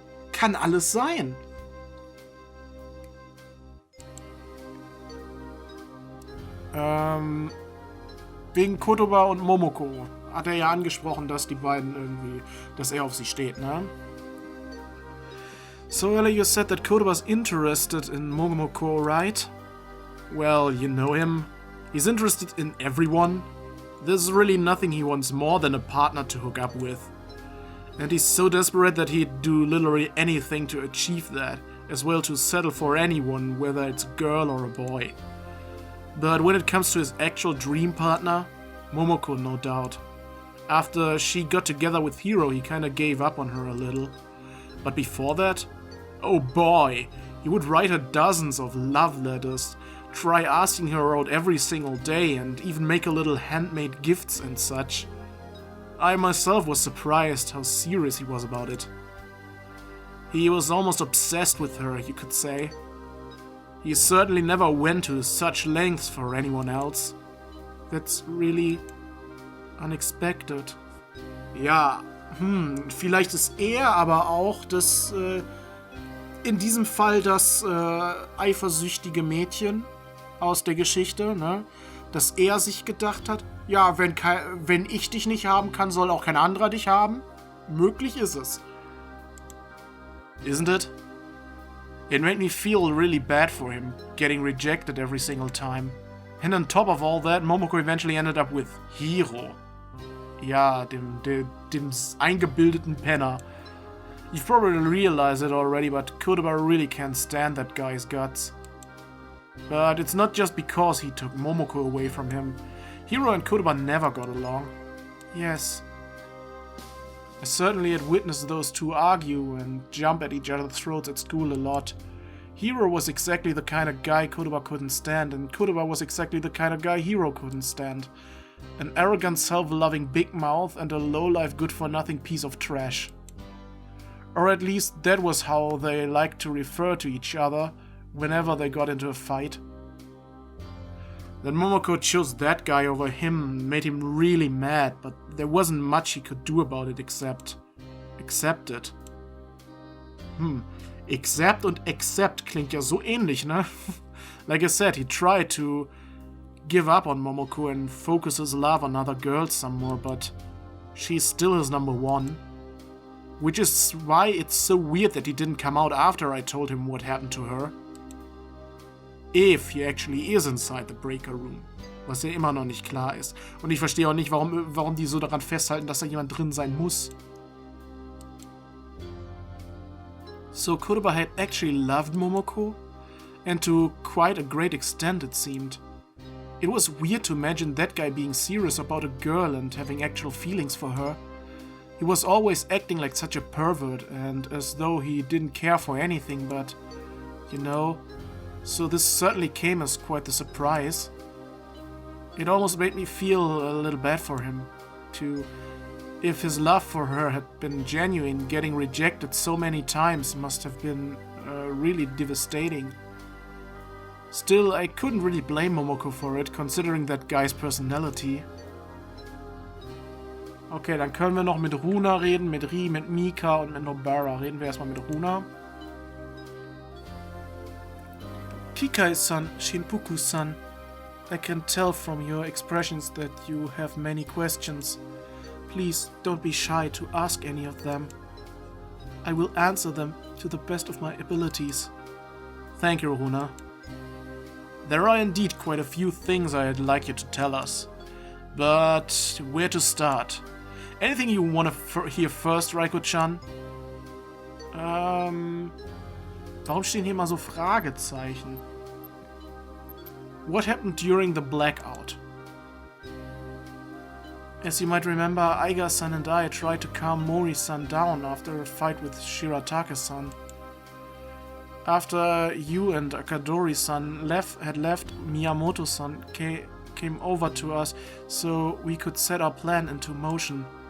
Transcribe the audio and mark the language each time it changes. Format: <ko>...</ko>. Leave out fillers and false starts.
<de>Kann alles sein. Wegen Kodoba und Momoko hat er ja angesprochen, dass die beiden irgendwie, dass er auf sie steht, ne?</de> <en>So earlier you said that Kodoba's interested in Momoko, right? Well, you know him. He's interested in everyone. There's really nothing he wants more than a partner to hook up with. And he's so desperate that he'd do literally anything to achieve that, as well to settle for anyone, whether it's a girl or a boy. But when it comes to his actual dream partner, Momoko, no doubt. After she got together with Hiro, he kinda gave up on her a little. But before that, oh boy, he would write her dozens of love letters, try asking her out every single day, and even make her little handmade gifts and such. I myself was surprised how serious he was about it. He was almost obsessed with her, you could say. He certainly never went to such lengths for anyone else. That's really unexpected.</en> <de>Ja, vielleicht ist er aber auch in diesem Fall das eifersüchtige Mädchen, aus der Geschichte, ne? Dass er sich gedacht hat, ja, wenn ich dich nicht haben kann, soll auch kein anderer dich haben. Möglich ist es.</de> <en>Isn't it? It made me feel really bad for him, getting rejected every single time. And on top of all that, Momoko eventually ended up with Hiro.</en> <de>Ja, dem eingebildeten Penner.</de> <en>You've probably realized it already, but Kodoba really can't stand that guy's guts. But it's not just because he took Momoko away from him. Hiro and Kodoba never got along. Yes. I certainly had witnessed those two argue and jump at each other's throats at school a lot. Hiro was exactly the kind of guy Kodoba couldn't stand, and Kodoba was exactly the kind of guy Hiro couldn't stand. An arrogant, self-loving big mouth and a low-life, good-for-nothing piece of trash. Or at least that was how they liked to refer to each other whenever they got into a fight. That Momoko chose that guy over him made him really mad, but there wasn't much he could do about it except accept it.</en> <de>Accept und accept klingt ja so ähnlich, ne?</de> <en>Like I said, he tried to give up on Momoko and focus his love on other girls some more, but she's still his number one. Which is why it's so weird that he didn't come out after I told him what happened to her. If he actually is inside the breaker room.</en> <de>Was ja immer noch nicht klar ist. Und ich verstehe auch nicht, warum die so daran festhalten, dass da jemand drin sein muss.</de> <en>So Kodoba had actually loved Momoko? And to quite a great extent, it seemed. It was weird to imagine that guy being serious about a girl and having actual feelings for her. He was always acting like such a pervert and as though he didn't care for anything, but, you know, so this certainly came as quite the surprise. It almost made me feel a little bad for him, too. If his love for her had been genuine, getting rejected so many times must have been really devastating. Still, I couldn't really blame Momoko for it, considering that guy's personality.</en> <de>Okay, dann können wir noch mit Runa reden, mit Rie, mit Mika und mit Nobara. Reden wir erstmal mit Runa.</de> <en>Kikai-san, Shinpuku-san, I can tell from your expressions that you have many questions. Please don't be shy to ask any of them. I will answer them to the best of my abilities. Thank you, Runa. There are indeed quite a few things I'd like you to tell us. But where to start? Anything you want to hear first, Raiko-chan?</en> <de>Warum stehen hier mal so Fragezeichen?</de> <en>What happened during the blackout? As you might remember, Aiga-san and I tried to calm Mori-san down after a fight with Shiratake-san. After you and Akadori-san had left, Miyamoto-san came over to us so we could set our plan into motion.</en>